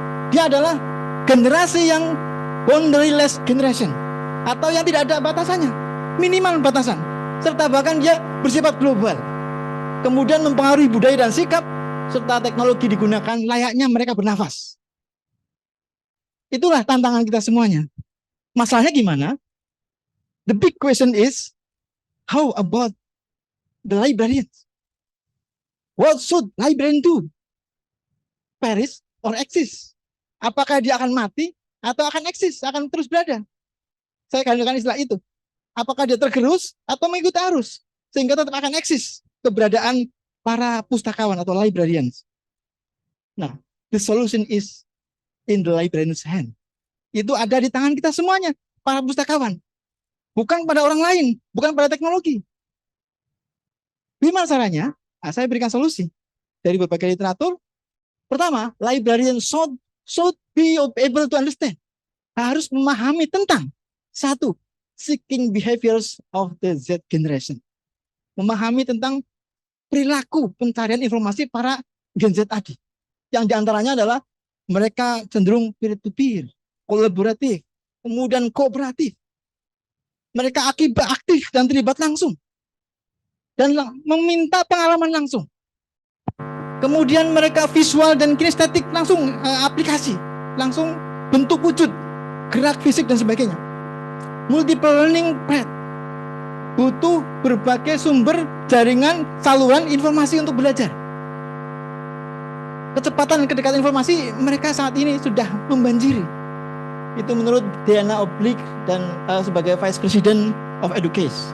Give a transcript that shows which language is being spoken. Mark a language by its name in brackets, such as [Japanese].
[Indonesian] Dia adalah generasi yang [English] boundaryless generation, [Indonesian] atau yang tidak ada batasannya, minimal batasan, serta bahkan dia bersifat global. Kemudian mempengaruhi budaya dan sikap, serta teknologi digunakan layaknya mereka bernafas. Itulah tantangan kita semuanya. Masalahnya gimana? [English] The big question is, how about the librarians? What should librarian do? Perish or exist? [Indonesian] Apakah dia akan mati atau akan eksis, akan terus berada? Saya katakan istilah itu. Apakah dia tergerus atau mengikuti arus, sehingga tetap akan eksis keberadaan para pustakawan atau librarians. [English] Nah, the solution is in the librarian's hand. [Indonesian] Itu ada di tangan kita semuanya, para pustakawan. Bukan pada orang lain, bukan pada teknologi. Gimana caranya? Nah, saya berikan solusi dari berbagai literatur. [English] Pertama, librarian should be able to understand. [Indonesian] Harus memahami tentang satu, [English] seeking behaviors of the Z generation. [Indonesian] Memahami tentang perilaku pencarian informasi para Gen Z tadi. Yang diantaranya adalah mereka cenderung peer-to-peer, kolaboratif, kemudian kooperatif. Mereka aktif dan terlibat langsung. Dan meminta pengalaman langsung. Kemudian mereka visual dan kinestetik langsung aplikasi. Langsung bentuk wujud, gerak fisik dan sebagainya. [English] Multiple learning path. [Indonesian] Butuh berbagai sumber jaringan saluran informasi untuk belajar. Kecepatan dan kedekatan informasi mereka saat ini sudah membanjiri. Itu menurut Diana Oblique dan sebagai Vice President of Education.